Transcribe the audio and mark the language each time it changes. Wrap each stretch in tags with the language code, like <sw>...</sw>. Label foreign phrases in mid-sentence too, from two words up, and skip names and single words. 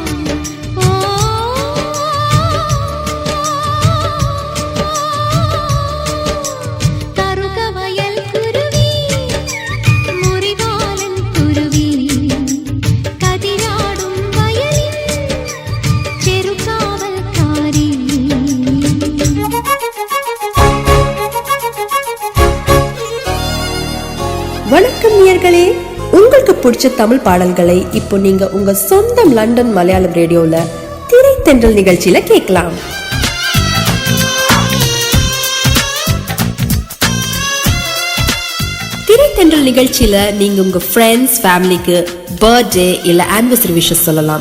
<ml>ഓ കറുകവയൽ കുരുവി, മുറിവാലൻ കുരുവി, കതിരാടും വയലിൻ ചെറുകാവൽക്കാരി.</ml> <ta>வணக்கம் நேயர்களே, உங்களுக்கு பிடிச்ச தமிழ் பாடல்களை இப்போ நீங்க உங்க சொந்தம் லண்டன் மலையாளம் ரேடியோல திரைத்தென்றல் நிகழ்ச்சியில கேட்கலாம். திரைத்தென்றல் நிகழ்ச்சியில நீங்க உங்க</ta> <en>friends, family</en> <ta>பர்த்டே இல்ல</ta> <en>anniversary wishes</en> <ta>சொல்லலாம்.</ta>